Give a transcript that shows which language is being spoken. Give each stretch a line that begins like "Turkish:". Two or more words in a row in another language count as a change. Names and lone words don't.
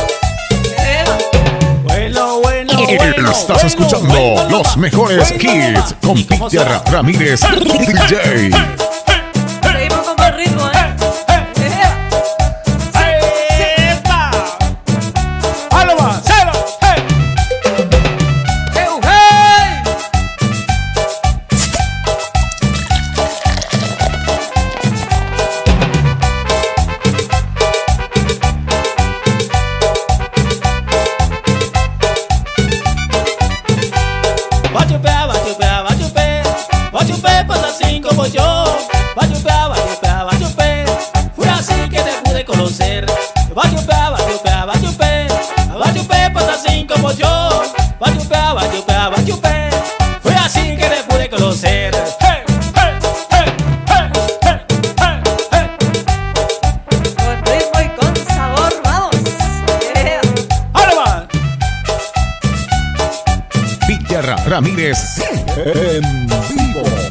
Spanish: Bueno, bueno, Estás escuchando los mejores hits con Peter Ramírez DJ. Seguimos con buen ritmo, ¡epa! ¡Paloma! ¡Cero! ¡Hey! Hey. Bachupea, bachupea, bachupea, bachupea, pasa así como yo. Bachupea, bachupea, bachupea, fue así que te pude conocer. Bachupea, bachupea, bachupea, bachupea, pasa así como yo. Bachupea, bachupea, bachupea, fue así que te pude conocer. ¡Hey, hey, hey, hey, hey, hey, hey! Con ritmo y con sabor, vamos. Yeah. ¡Paloma! Peter Ramírez en vivo.